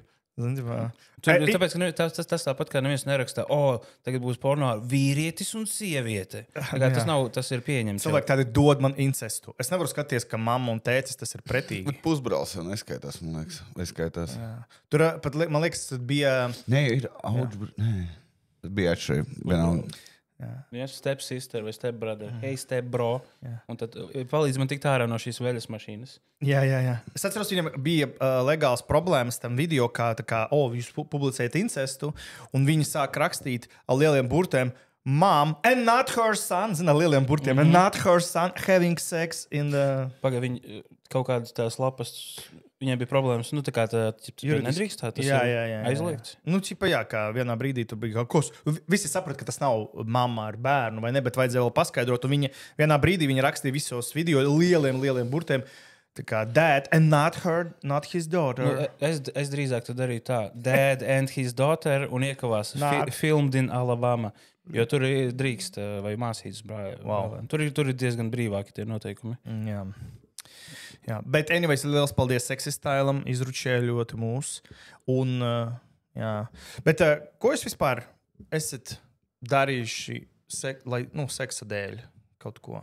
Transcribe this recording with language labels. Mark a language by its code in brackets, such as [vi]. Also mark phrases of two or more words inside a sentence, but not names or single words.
[lv] Tāpēc, ka tas tāpat kā neviens nerakstā, tagad būs porno ar vīrietis un sieviete. Tas ir pieņemts. Cilvēki tādi dod man incestu. Es nevaru skatīties, ka mamma un tētis tas ir pretīgi. Bet pusbrālis jau neskaitās, man liekas. Neskaitās. Tur pat, man liekas, bija... Nē, ir nē. Tas bija atšķirīgi. [en] Step sister vai step brother. Hey, step bro. [lv] Un tad palīdz man tikt ārā no šīs veļas mašīnas. Jā. Es atceros, viņam bija legāls problēmas tam video, kā jūs publicējat incestu, un viņi sāk rakstīt ar lieliem burtiem [en] mom and not her son, [lv] zina, lieliem burtiem, [en] and not her son having sex in the... [lv] Pagaid, viņi kaut kādas tās lapas, viņiem bija problēmas, nu tā kā tā, nedrīkst tā, tas ir aizliegts. Nu, čipa, jā, kā vienā brīdī tur bija kaut kas, visi saprata, ka tas nav mamma ar bērnu, vai ne, bet vajadzēja vēl paskaidrot, un vienā brīdī viņa rakstīja visos video lieliem burtiem, tā kā [en] dad and not her, not his daughter. [lv] Nu, es drīzāk tad darīju tā, [en] dad and his daughter, [lv] un iekavās [en] filmed in Alabama. [lv] Jo tur ir drīkst vai māsītas brāļi. Wow. Tur ir diezgan brīvāki tie noteikumi. Jā. Bet, anyways, liels paldies Sexistailam, izručēja ļoti mūs. Un, jā. Bet, ko jūs vispār esat darījuši seksa dēļ kaut ko?